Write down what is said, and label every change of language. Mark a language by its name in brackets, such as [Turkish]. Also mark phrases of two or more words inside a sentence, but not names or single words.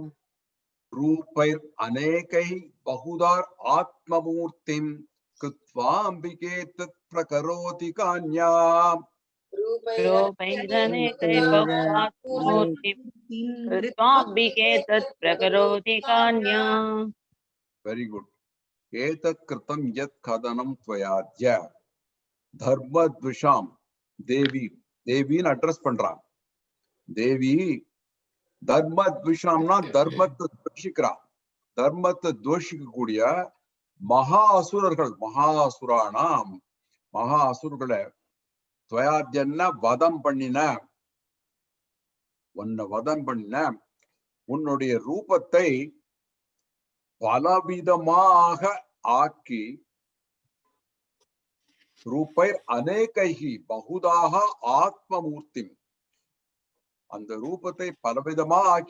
[Sanskrit] रूपैर् अनेकैः बहुधार आत्ममूर्तिं कृत्वा अम्बिके तत् प्रकरोति कान्या. रूपैरनेकैः बहुवात्मूर्तिं कृत्वाम्बिके तत् प्रकरोति कान्या [English] very good. [Sanskrit] एतत् कृतं यत् कदनं त्वयाद्य धर्मद्विषां देवि. [Tamil] தேவின்னு அட்ரஸ் பண்றான். தேவி தர்மத்விஷாம்னா தர்மத்தை துவேஷிக்கிறான். தர்மத்தை துவேஷிக்கக்கூடிய மகா அசுரர்கள், மகாசுரானாம், மகா அசுரர்களை துவயாத்யன்னா வதம் பண்ணின, உன்னை வதம் பண்ணின, உன்னுடைய ரூபத்தை பலவிதமாக ஆக்கி, [Sanskrit] रूपैर् अनेकैः बहुधा आत्ममूर्तिं, [Tamil] அந்த ரூபத்தை பலவிதமா ஆக்கி.